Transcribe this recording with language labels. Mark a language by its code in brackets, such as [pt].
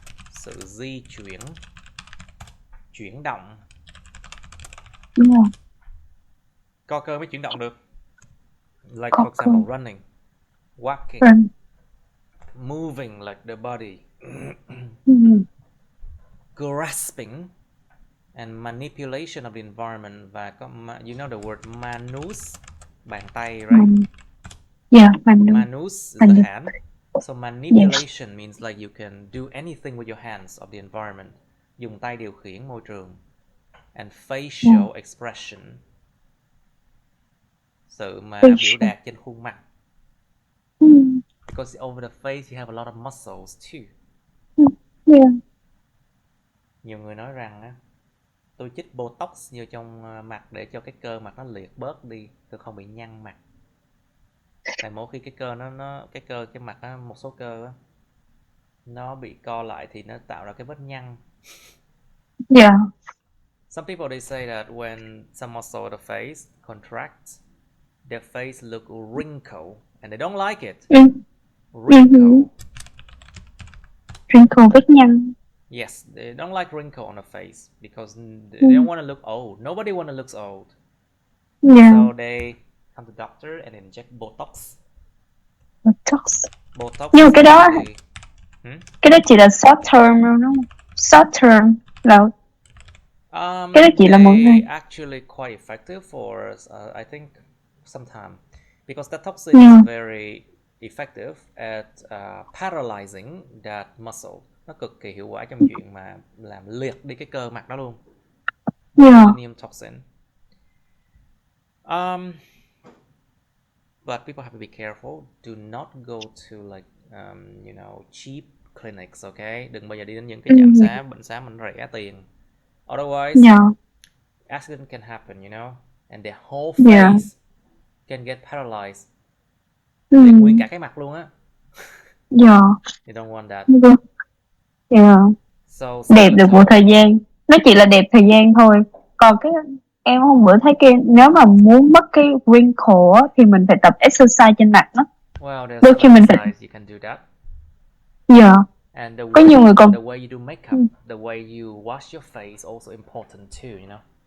[vi] Sự di chuyển, chuyển động. [en] Yeah. [vi] Co cơ mới chuyển động được. [en] Like for example, running, walking, moving like the body, grasping, and manipulation of the environment. [vi] Và có, [en] you know the word manus, [vi] bàn tay, [en] right? Yeah, manus is the hand. So manipulation means like you can do anything with your hands of the environment. [vi] Dùng tay điều khiển môi trường. [en] And facial expression, [vi] sự mà biểu đạt trên khuôn mặt. [en] Because over the face you have a lot of muscles too. Yeah. [vi] Nhiều người nói rằng á, tôi chích botox vô trong mặt để cho cái cơ mặt nó liệt bớt đi, tôi không bị nhăn mặt. Tại mỗi khi cái cơ cái mặt á, một số cơ á, nó bị co lại thì nó tạo ra cái vết nhăn. [en] Yeah. Some people they say that when some muscle of the face contracts, their face look wrinkled and they don't like it. Wrinkle. [vi] Wrinkle, vết nhăn. [en] Yes, they don't like wrinkle on the face because they don't want to look old. Nobody want to look old. Yeah. So they come to the doctor and inject Botox. Botox. [vi] Nhưng mà cái đó chỉ là short term thôi đúng không? Short term là cái đó chỉ là một ngày. [en] Actually quite effective for I think sometimes because that toxin is very effective at paralyzing that muscle. [vi] Nó cực kỳ hiệu quả trong chuyện mà làm liệt đi cái cơ mặt đó luôn. [en] Botulinum toxin. But people have to be careful. Do not go to like cheap clinics, okay? [vi] Đừng bao giờ đi đến những cái trạm xá, bệnh xá mình rẻ tiền. [en] Otherwise, accident can happen, you know, and their whole face can get paralyzed. [vi] Liệt nguyên cả cái mặt luôn á. [en] You don't want that. So, [vi] đẹp được một thời gian, nó chỉ là đẹp thời gian thôi. Còn cái em hôm bữa thấy nếu mà muốn mất cái wrinkle á, thì mình phải tập exercise trên mặt đó. [en] Well, there's exercise you can do that. And the way you do makeup, the way you wash your face also important too, you know.